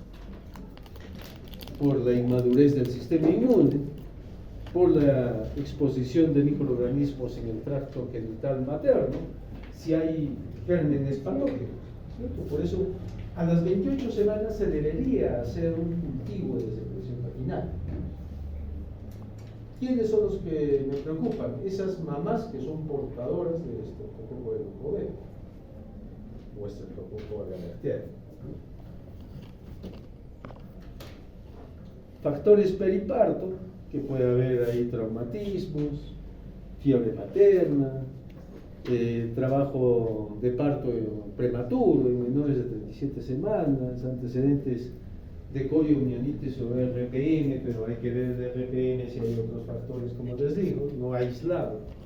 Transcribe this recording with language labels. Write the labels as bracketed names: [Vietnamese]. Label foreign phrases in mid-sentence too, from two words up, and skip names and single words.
[Spanish] Por la inmadurez del sistema inmune, por la exposición de microorganismos en el tracto genital materno, si hay gérmenes patógenos, ¿cierto? Por eso, a las 28 semanas se debería hacer un cultivo de secreción vaginal. ¿Quiénes son los que me preocupan? Esas mamás que son portadoras de estreptococo del boveo o estreptococo agalactiae. Factores periparto, que puede haber ahí traumatismos, fiebre materna, trabajo de parto prematuro en menores de 37 semanas, antecedentes de coriomionitis o RPM, pero hay que ver de RPM si hay otros factores, como les digo, no aislado.